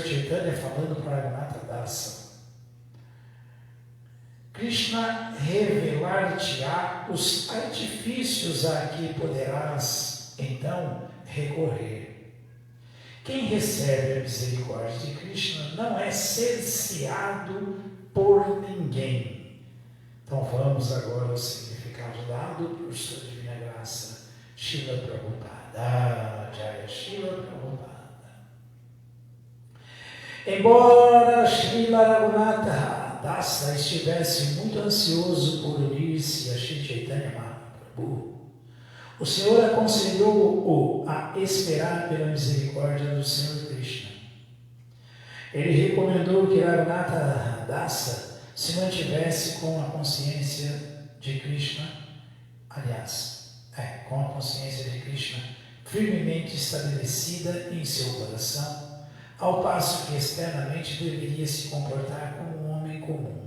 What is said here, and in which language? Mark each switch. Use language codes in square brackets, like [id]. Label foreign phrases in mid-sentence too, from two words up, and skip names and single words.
[pt] Chaitanya falando para Raghunatha Dasa, Krishna revelar-te-á os artifícios a que poderás, então, recorrer. Quem recebe a misericórdia de Krishna não é cerceado por ninguém. Então vamos agora ao significado dado por sua divina graça, Srila Prabhupada. Jaya Srila Prabhupada. Embora Srila Raghunatha Dasa estivesse muito ansioso por unir-se a Shri Chaitanya Mahaprabhu, o Senhor aconselhou-o a esperar pela misericórdia do Senhor Krishna. Ele recomendou que Raghunatha Dasa se mantivesse com a consciência de Krishna, com a consciência de Krishna firmemente estabelecida em seu coração, ao passo que externamente deveria se comportar como um homem comum.